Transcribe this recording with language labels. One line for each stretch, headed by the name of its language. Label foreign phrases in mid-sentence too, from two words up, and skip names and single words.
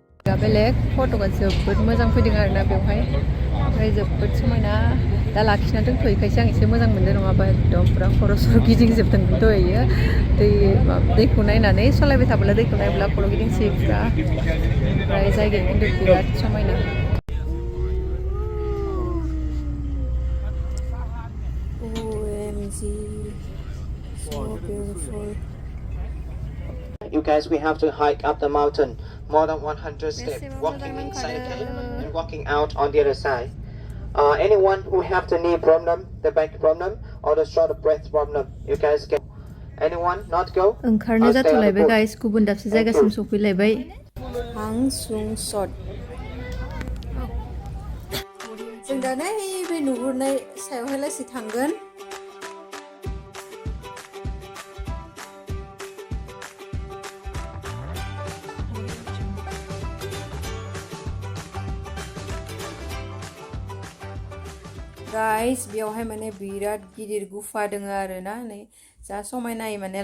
Bodo: पिकआ बेलेग फट'आ जोबोद मोजां फैदों आरोना बेवहाय ओमफ्राय जोबोद समायना दा लाखिना दोनथ'यैखायसो आं एसे मोजां मोनदों नङाबा एकदम पुरा खर' सर गिदिंजोबदों दहायो दैखौ नायनानै सालायबाय थाब्ला दैखौ नायब्ला खर' गिदिंसोयो पुरा ओमफ्राय जायगाया खिन्थु बिराद समायना
English: OMG so beautiful. You guys, we have to hike up the mountain more than 100 steps, walking inside the cave and walking out on the other side. Anyone who have the knee problem, the back problem, or the short breath problem, you guys can. Anyone not go?
Bodo: ओंखारनो जाथ'लायबाय गाइस गुबुन दाबसे जायगासिम सफैलायबाय हां सुं सट जों दा नैबे नुहुरनाय सायावहाय लासै थांगोन गाइस बेयावहाय माने बिराद गिदिर गुफा दङ आरोना नै जा समायनायै माने